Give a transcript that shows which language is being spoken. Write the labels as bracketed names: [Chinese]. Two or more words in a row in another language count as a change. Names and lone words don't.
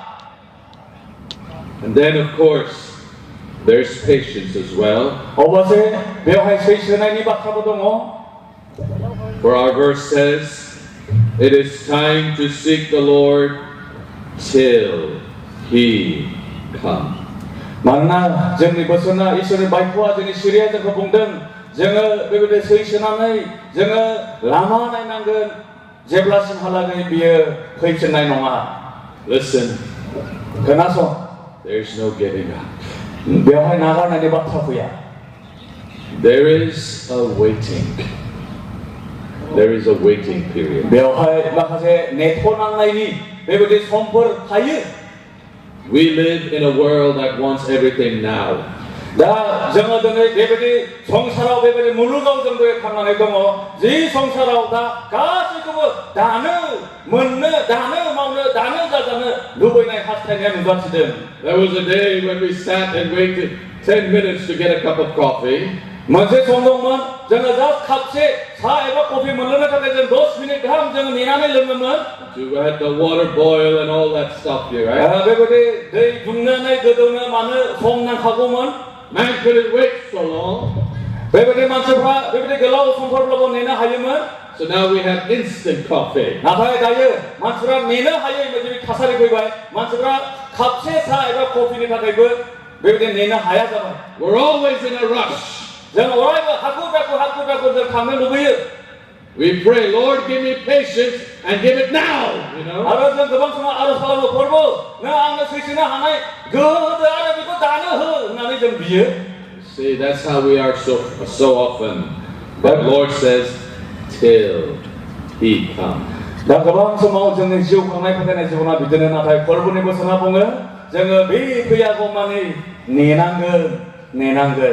[English] And then of course, there's patience as well. [Bodo] अबयसे बेवहाय सैसोनायनि बाथ्राबो दङ. [English] For our verse says, it is time to seek the Lord till He come. [Bodo] मानोना जोंनि बोसोना इसोरनि बायख'आ जोंनि सिरिया जोंखौ बुंदों जोङो बेबायदि सैसोनानै जोङो लामा नायनांगोन जेब्लासिमहालागै बियो फैफिननाय नङा. [English] Listen, [Bodo] खोनासं, [English] there's no giving up. [Bodo] बेवहाय नागारनायनि बाथ्रा फैया. [English] There is a waiting. There is a waiting period. [Bodo] बेवहाय माखासे नेथ'नांनायनि बेबायदि समफोर थायो. [English] We live in a world that wants everything now. [Bodo] दा जोङो दिनै बेबायदि संसाराव बेबायदि मुलुगाव जों थांनानै दङ जि संसाराव दा गासैखौबो दानो मोननो दानो मावनो दानो जाजानो लुबैनाय हास्थायनाया नुजाथिदों. [English] There was a day when we sat and waited 10 minutes to get a cup of coffee. [Bodo] मोनसे सम दंमोन जोङो जास्ट खापसे सा एबा कफि मोनलोंनो थाखाय जों 10 मिनिट गाहाम जों नेनानै लोङोमोन. [English] You had the water boil and all that stuff here, right? [Bodo] बेबायदि दै दुंनानै गोदौनो मानो सम नांखागौमोन. [English] Man couldn't wait so long. [Bodo] बेबायदि मानसिफ्रा बेबायदि गोलाव समफोरब्लाबो नेनो हायोमोन. [English] So now we have instant coffee. [Bodo] नाथाय दायो मानसिफ्रा नेनो हायै बायदि थासारि फैबाय. मानसिफ्रा खापसे सा एबा कफिनि थाखायबो बेबायदि नेनो हाया जाबाय. [English] We're always in a rush. [Bodo] जों अरायबो हाखु दाखु जों थांनो लुबैयो. [English] We pray, Lord, give me patience and give it now. You know. [Bodo] आरो जों गोबां समाव आरज खालामो प्रभु नों आंनो सैसोनो हानाय गोहो होदो आरो बेखौ दानो हो होननानै जों बियो. [English] See, that's how we are so often. But the Lord says, till He comes. [Bodo] दा गोबां समाव जोंनि जिउ खांनाय फोथायनाय जिबना बिदिनो नाथाय फोरबोनि बोसोना बुङो जोङो बे फैयागौमानि नेनांगोन.